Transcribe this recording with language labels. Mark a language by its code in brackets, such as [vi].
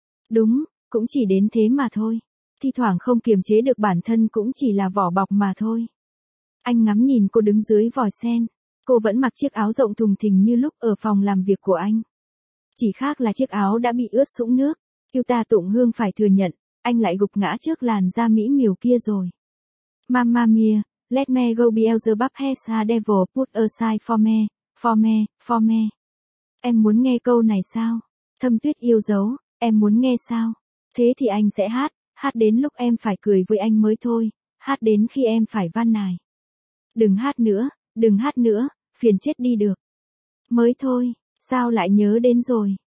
[vi] Đúng, cũng chỉ đến thế mà thôi. Thi thoảng không kiềm chế được bản thân cũng chỉ là vỏ bọc mà thôi. Anh ngắm nhìn cô đứng dưới vòi sen. Cô vẫn mặc chiếc áo rộng thùng thình như lúc ở phòng làm việc của anh. Chỉ khác là chiếc áo đã bị ướt sũng nước. Yuta tụng hương phải thừa nhận, anh lại gục ngã trước làn da mỹ miều kia rồi. [en] Mamma mia, let me go Beelzebub has a devil put aside for me, for me, for me. [vi] Em muốn nghe câu này sao? Thâm Tuyết yêu dấu, em muốn nghe sao? Thế thì anh sẽ hát, hát đến lúc em phải cười với anh mới thôi, hát đến khi em phải van nài. Đừng hát nữa. Đừng hát nữa, phiền chết đi được. Mới thôi, sao lại nhớ đến rồi?